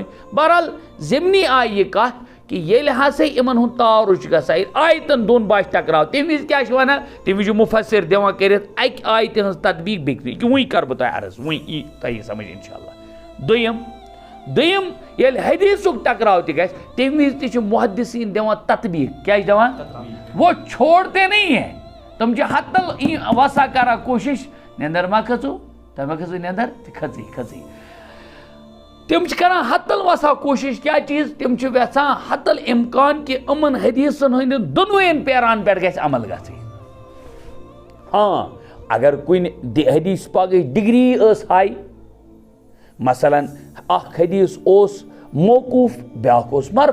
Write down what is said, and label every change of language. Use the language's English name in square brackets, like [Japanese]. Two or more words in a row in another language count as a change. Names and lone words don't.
[Kashmiri] بہرحال ضمنی آیہِ یہِ کتھ کہ ییٚلہِ ہسا یِمن ہُنٛد تعارُض چھُ گژھان ییٚلہِ آیتن دۄن باسہِ ٹکراو تَمہِ وِزِ کیٛاہ چھِ وَنان تَمہِ وِزِ چھُ مُفسِر دِوان کٔرِتھ اَکہِ آیتہِ ہٕنٛز تطبیٖق بیٚکہِ یہِ وٕنۍ کرٕ بہٕ تۄہہِ عرض وٕنۍ یی تۄہہِ سمجھ [Arabic] انشاء اللہ [Kashmiri] دوٚیِم ییٚلہِ حدیثُک ٹکراو تہِ گژھِ تَمہِ وِزِ تہِ چھِ محدثیٖن دِوان تطبیٖق کیٛاہ چھِ دِوان [Urdu] وہ چھوڑتے نہیں ہے [Kashmiri] تِم چھِ ہتل وسا کران کوٗشش نیندر ما کھژو تۄہہِ ما کھژو نیندر تہِ کھژٕے تِم چھِ کران ہتل وسا کوٗشش کیٛاہ چیٖز تِم چھِ یژھان ہتل اِمکان کہِ یِمن حدیثن ہٕنٛدٮ۪ن دۄنوٕیَن پیران پٮ۪ٹھ گژھِ عمل گژھٕنۍ ہاں اگر کُنہِ حدیث پاکٕچ ڈگری ٲس ہاے مثلاً اکھ حدیث اوس موقوٗف بیٛاکھ اوس